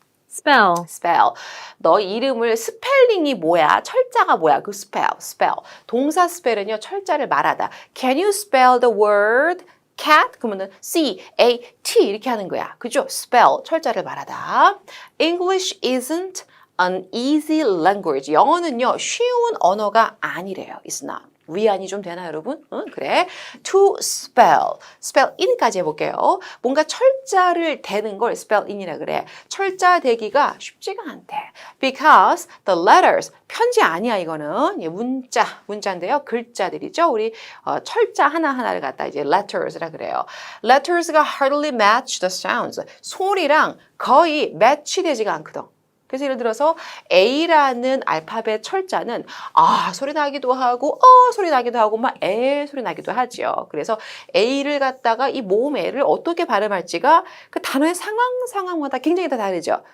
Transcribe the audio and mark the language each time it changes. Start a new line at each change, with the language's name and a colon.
English: spell, spell.
Korean: 너 이름을 스펠링이 뭐야? 철자가 뭐야? 그 spell. 동사 spell은요, 철자를 말하다.
English: Can you spell the word cat?
Korean: 그러면은 C-A-T 이렇게 하는 거야. 그죠? spell, 철자를 말하다.
English: English isn't an easy language.
Korean: 영어는요, 쉬운 언어가 아니래요.
English: It's not.
Korean: 위안이 좀 되나 여러분? 응? 그래.
English: To spell.
Korean: spell in까지 해볼게요. 뭔가 철자를 대는 걸 spell in이라 그래. 철자 대기가 쉽지가 않대.
English: Because the letters,
Korean: 편지 아니야 이거는. 문자인데요. 글자들이죠. 우리 철자 하나하나를 갖다 이제 letters라 그래요.
English: letters가 hardly match the sounds.
Korean: 소리랑 거의 매치되지가 않거든. 그래서 예를 들어서 A라는 알파벳 철자는 소리 나기도 하고 소리 나기도 하고 막 소리 나기도 하죠. 그래서 A를 갖다가 이 모음 A를 어떻게 발음할지가 그 단어의 상황마다 굉장히 다 다르죠.